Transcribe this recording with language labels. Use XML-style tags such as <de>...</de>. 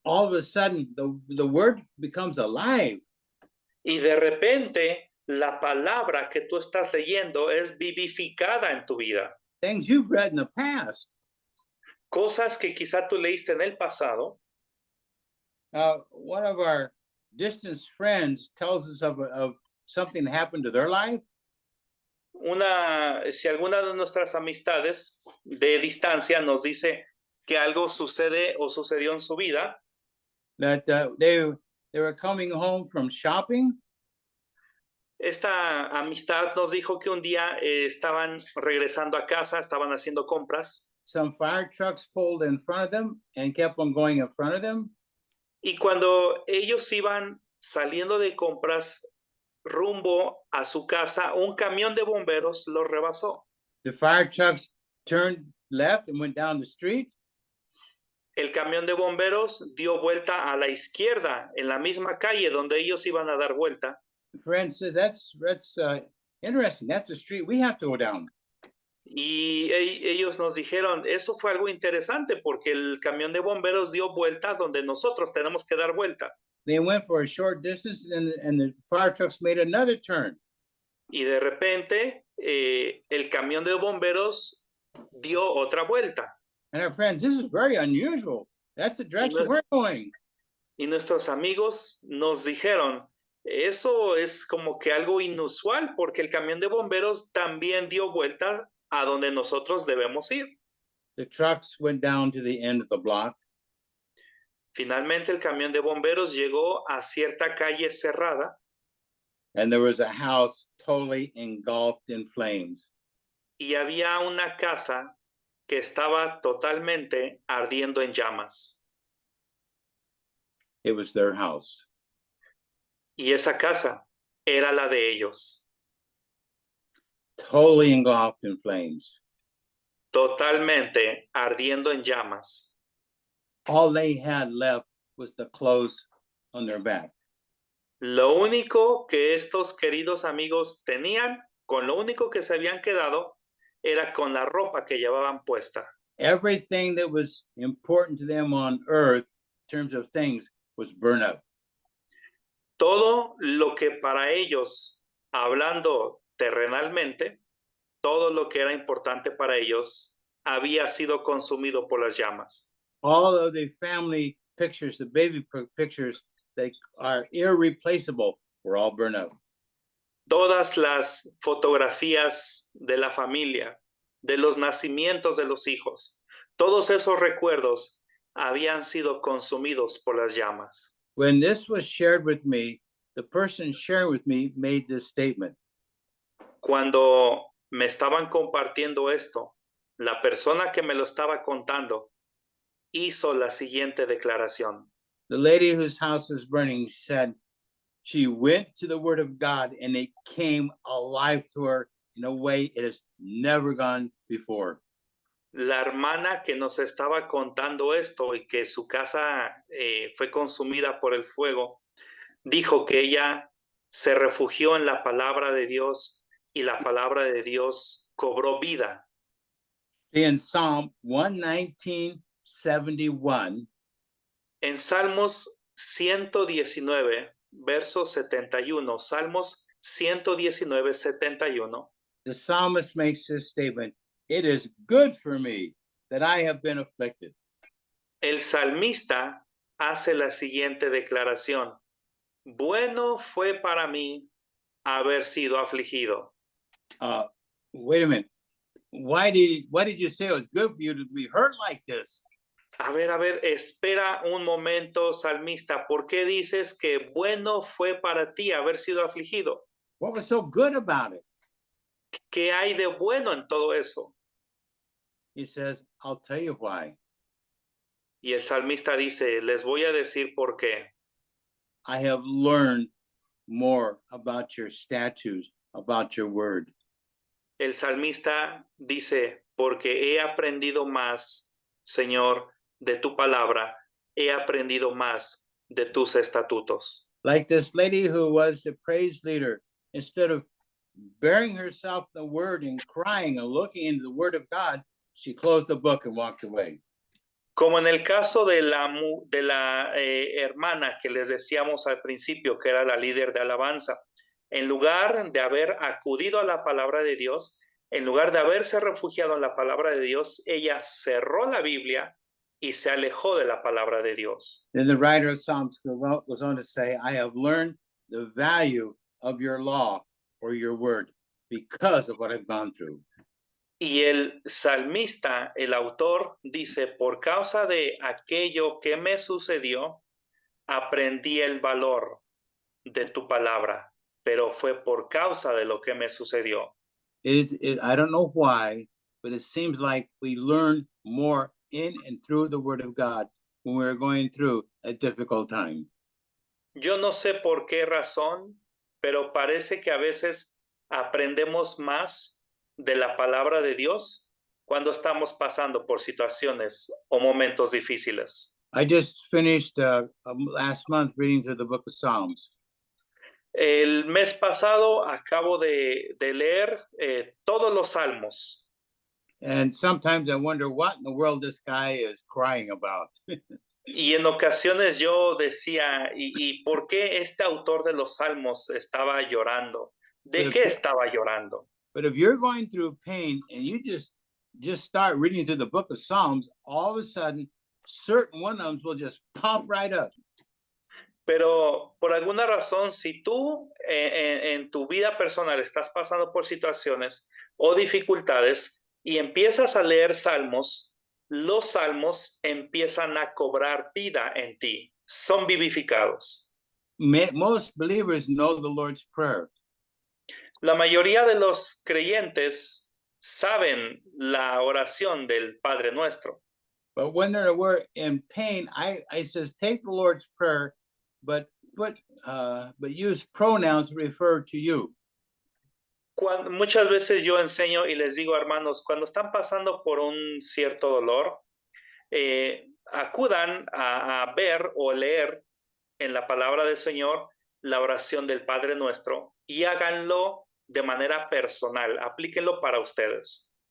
<en>All of a sudden, the word becomes alive.</en> <es>Y de repente, la palabra que tú estás leyendo es vivificada en tu vida.</es> <en>Things you've read in the past.</en> <es>Cosas que quizá tú leíste en el pasado.</es> <en>One of our distant friends tells us of something that happened to their life.</en> <es>Si alguna de nuestras amistades de distancia nos dice que algo sucede o sucedió en su vida,</es> <en>That they were coming home from shopping.</en> <es>Esta amistad nos dijo que un día estaban regresando a casa, estaban haciendo compras.</es> <en>Some fire trucks pulled in front of them and kept on going in front of them.</en> <es>Y cuando ellos iban saliendo de compras rumbo a su casa, un camión de bomberos los rebasó.</es> <en>The fire trucks turned left and went down the street.</en> <es>El camión de bomberos dio vuelta a la izquierda en la misma calle donde ellos iban a dar vuelta.</es> <en>The friend says, that's interesting. That's the street we have to go down.</en> <es>Y ellos nos dijeron, eso fue algo interesante porque el camión de bomberos dio vuelta donde nosotros tenemos que dar vuelta.</es> <en>They went for a short distance and the fire trucks made another turn.</en> <es>Y de repente el camión de bomberos dio otra vuelta.</es> <en>And our friends, this is very unusual. That's the direction we're going.</en> <es>Y nuestros amigos nos dijeron, eso es como que algo inusual porque el camión de bomberos también dio vuelta a donde nosotros debemos ir.</es> <en>The trucks went down to the end of the block.</en> <es>Finalmente el camión de bomberos llegó a cierta calle cerrada.</es> <en>And there was a house totally engulfed in flames.</en> <es>Y había una casa que estaba totalmente ardiendo en llamas.</es> <en>It was their house.</en> <es>Y esa casa era la de ellos.</es> <en>Totally engulfed in flames.</en> <es>Totalmente ardiendo en llamas.</es> <en>All they had left was the clothes on their back.</en> <es>Lo único que estos queridos amigos tenían, con lo único que se habían quedado, era con la ropa que llevaban puesta.</es> <en>Everything that was important to them on earth in terms of things was burned up.</en> <es>Todo lo que para ellos, hablando terrenalmente, todo lo que era importante para ellos había sido consumido por las llamas.</es> <en>All of the family pictures, the baby pictures that are irreplaceable were all burned up.</en> <es>Todas las fotografías de la familia, de los nacimientos de los hijos, todos esos recuerdos habían sido consumidos por las llamas.</es> <en>When this was shared with me, the person sharing with me made this statement.</en> <es>Cuando me estaban compartiendo esto, la persona que me lo estaba contando hizo la siguiente declaración.</es> <en>The lady whose house is burning said she went to the Word of God and it came alive to her in a way it has never gone before.</en> <es>La hermana que nos estaba contando esto y que su casa fue consumida por el fuego, dijo que ella se refugió en la palabra de Dios y la palabra de Dios cobró vida.</es> <en>In Psalm 119:71,</en> <es>En Salmos 119, verso 71, Salmos 119, 71,</es> <en>the psalmist makes this statement, "It is good for me that I have been afflicted."</en> <es>el salmista hace la siguiente declaración. Bueno fue para mí haber sido afligido.</es> <en>Wait a minute. Why did you say it was good for you to be hurt like this?</en> <es>A ver, espera un momento, salmista. ¿Por qué dices que bueno fue para ti haber sido afligido?</es> <en>What was so good about it?</en> <es>¿Qué hay de bueno en todo eso?</es> <en>He says, I'll tell you why.</en> <es>Y el salmista dice, les voy a decir por qué.</es> <en>I have learned more about your statutes, about your word.</en> <es>El salmista dice, porque he aprendido más, Señor, de tu palabra, he aprendido más de tus estatutos.</es> <en>Like this lady who was a praise leader, instead of burying herself in the word and crying and looking into the word of God, she closed the book and walked away.</en> <es>Como en el caso de la hermana que les decíamos al principio, que era la líder de alabanza, en lugar de haber acudido a la palabra de Dios, en lugar de haberse refugiado en la palabra de Dios, ella cerró la Biblia y se alejó de la palabra de Dios.</es> <en>Then the writer of Psalms goes on to say, I have learned the value of your law or your word because of what I've gone through.</en> <es>Y el salmista, el autor, dice, por causa de aquello que me sucedió, aprendí el valor de tu palabra, pero fue por causa de lo que me sucedió.</es> <en>I don't know why, but it seems like we learn more in and through the word of God when we're going through a difficult time.</en> <es>Yo no sé por qué razón, pero parece que a veces aprendemos más de la palabra de Dios cuando estamos pasando por situaciones o momentos difíciles.</es> <en>I just finished last month reading through the book of Psalms.</en> <es>El mes pasado acabo de leer todos los salmos.</es> <en>And sometimes I wonder what in the world this guy is crying about.</en> <es>Y en ocasiones yo decía, ¿y por qué este autor de los salmos estaba llorando? ¿De qué estaba llorando?</es> <en>But if you're going through pain and you just start reading through the book of Psalms, all of a sudden, certain one of them will just pop right up.</en> <es>Pero por alguna razón, si tú en tu vida personal estás pasando por situaciones o dificultades y empiezas a leer salmos, los salmos empiezan a cobrar vida en ti, son vivificados.</es> <en>Most believers know the Lord's Prayer.</en> <es>La mayoría de los creyentes saben la oración del Padre Nuestro.</es> <en>But when we're in pain, I says, take the Lord's Prayer, but use pronouns to refer to you.</en> <es>Muchas veces yo enseño y les digo, hermanos, cuando están pasando por un cierto dolor, acudan a ver o leer en la palabra del Señor la oración del Padre Nuestro y háganlo de manera personal, aplíquenlo para ustedes.</es>